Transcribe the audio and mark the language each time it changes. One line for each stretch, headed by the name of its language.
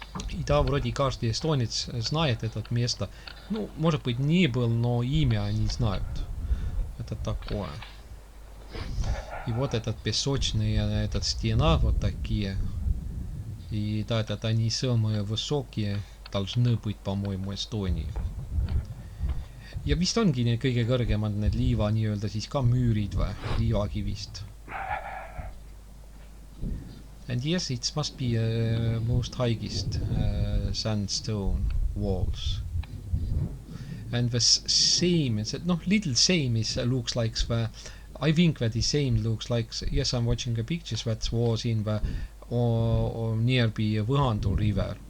Russian: И да, вроде каждый эстонец знает это место. Ну, может быть, не был, но имя они знают. Это такое. И вот этот песочный, этот стена вот такие. И да, это они самые высокие должны быть, по-моему, Эстонии.
Estonian: Ja vist ongi need kõige kõrgemad need liiva nii-öelda siis ka müürid või liivakivist.
English: And yes, it must be most highest sandstone walls. And the same, little same is looks like the, I think that the same looks like, yes, I'm watching the pictures that was in the or nearby Võhandu river.